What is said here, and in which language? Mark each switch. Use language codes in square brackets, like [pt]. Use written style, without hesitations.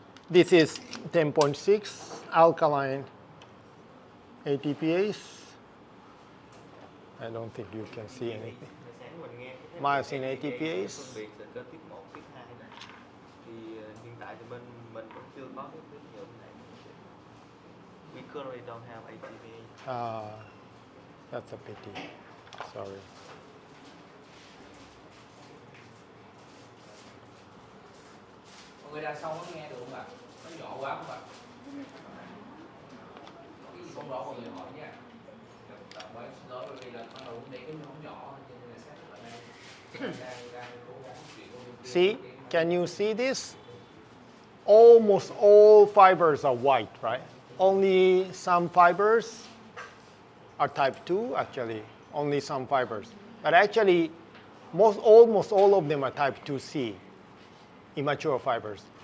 [en] This is 10.6 alkaline ATPase. I don't think you can see anything. Myosin ATPase. [vi] Phân biệt là kênh tiếp 1, tiếp 2 này. Thì hiện tại thì mình cũng chưa có cái tín hiệu này. [en] We currently don't have ATPase. That's a pity. Sorry. [vi] Mọi người đằng sau có nghe được không ạ? Nó nhỏ quá không ạ? Cái gì không rõ mọi người hỏi nha. Mới nói bởi vì là bắt đầu đây cái nhóm nhỏ cho nên là xét ở đây đang cố gắng chuyển qua bên kia. [en] See, can you see this? Almost all fibers are white, right? Only some fibers are type 2, actually. Only some fibers. But actually, almost all of them are type 2C, immature fibers.